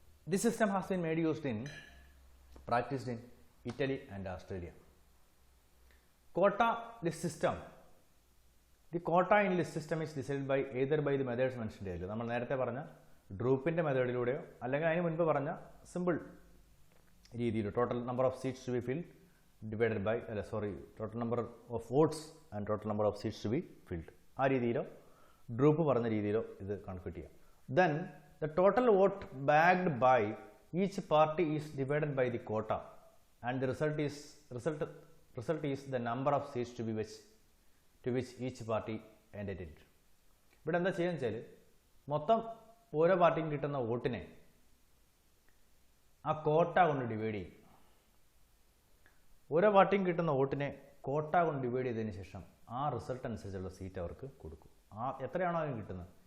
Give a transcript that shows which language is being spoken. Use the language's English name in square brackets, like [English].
[English] This system has been practiced in Italy and Australia. Quota list system. The quota in list system is decided by either by the methods mentioned earlier. [Malayalam] നമ്മൾ നേരത്തെ പറഞ്ഞ ഡ്രൂപ്പിൻ്റെ മെത്തേഡിലൂടെയോ അല്ലെങ്കിൽ അതിന് മുൻപ് പറഞ്ഞ simple രീതിയിൽ [English] total number of seats to be filled [Malayalam] divided by total number of votes and total number of seats to be filled, ആ രീതിയിലോ ഡ്രൂപ്പ് പറഞ്ഞ രീതിയിലോ ഇത് കൺക്യൂട്ട് ചെയ്യാം. [English] Then the total vote bagged by each party is divided by the quota and the result is the number of seats to which each party entitled. [Malayalam] ഇവിടെ എന്താ ചെയ്യുന്നത് വെച്ചാൽ മൊത്തം ഓരോ പാർട്ടിക്കും കിട്ടുന്ന വോട്ടിനെ ആ കോട്ട കൊണ്ട് ഡിവൈഡ് ചെയ്യും. ഓരോ പാർട്ടിക്കും കിട്ടുന്ന വോട്ടിനെ കോട്ട കൊണ്ട് ഡിവൈഡ് ചെയ്തതിന് ശേഷം ആ റിസൾട്ട് അനുസരിച്ചുള്ള സീറ്റ് അവർക്ക് കൊടുക്കും. എത്രയാണോ അതിന് കിട്ടുന്നത്.